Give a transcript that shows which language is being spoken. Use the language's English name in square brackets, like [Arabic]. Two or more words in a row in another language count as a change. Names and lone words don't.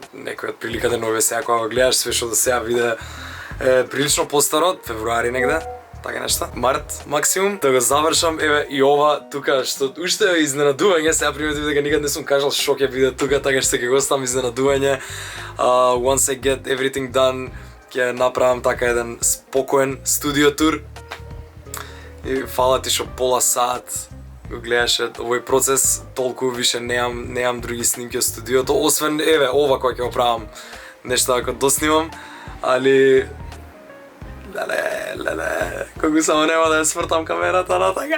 [Macedonian] Некој од прилика денове сега кога го гледаш све што до сега виде е прилично постаро, февруари негде. Така нешто. Март максимум да го завршам. Еве и ова тука што уште е изненадување, сега приметив дека никад не сум кажал што ќе биде тука, така што ќе го оставам изненадување. [English] Once I get everything done, [Macedonian] ќе направам така еден спокоен студио тур. И фала ти што пола сат го гледаше овој процес, толку више немам други снимки од студиото, освен еве ова кој ќе го правам нешто ако доснимам, али леле, кога само нема да ја свртам камерата на така.